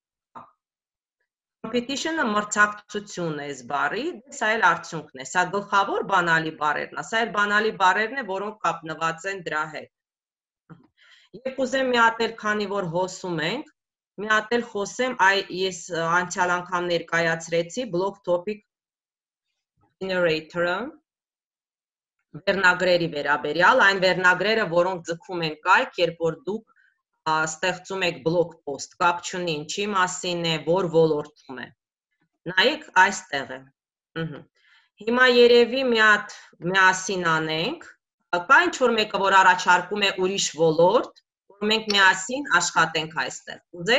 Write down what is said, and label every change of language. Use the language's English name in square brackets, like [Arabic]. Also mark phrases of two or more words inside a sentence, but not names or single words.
[Armenian] Competition-ը մրցակցություն է այս բառի, սա էլ արդյունքն է, սա գլխավոր բանալի բառերն է, սա էլ բանալի բառերն է, որոնք կապնված են դրա հետ։ Եվ կուզեմ մի հատ էլ, քանի որ հոսում ենք, մի հատ էլ խոսեմ, ես անցյալ անգամ ներկայացրեցի [English] blog topic generator- [Armenian] ը, վերնագրերի վերաբերյալ, այն վերնագրերը, որոնք ձգում են կայք, երբ որ դուք ստեղծում եք [English] blog post, [Armenian] կապ չունի ինչի մասին է, որ ոլորտում է, նայեք այստեղ է, հիմա երևի մի հատ միասին անենք, կա ինչ-որ մեկը, որ առաջարկում է ուրիշ ոլորտ, որ մենք միասին աշխատենք այստեղ, ուզեք?